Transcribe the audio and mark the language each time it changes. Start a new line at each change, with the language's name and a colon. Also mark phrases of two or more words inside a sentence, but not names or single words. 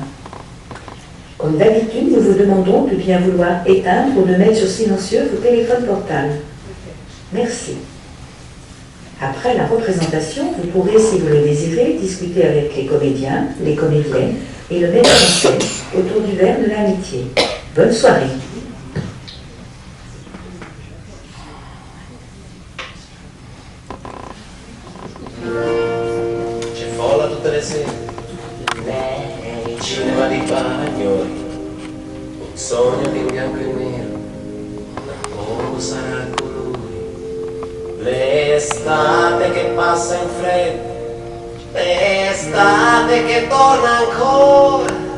French: Comme d'habitude, nous vous demandons de bien vouloir éteindre ou de mettre sur silencieux vos téléphones portables. Merci. Après la représentation, vous pourrez, si vous le désirez, discuter avec les comédiens, les comédiennes et le metteur en scène autour du verre de l'amitié. Bonne soirée.
Italian: C'è folla tutte le sere, cinema di Bagnoli, un sogno di bianco e nero, o sarà colui, l'estate che passa in fretta, l'estate che torna ancora,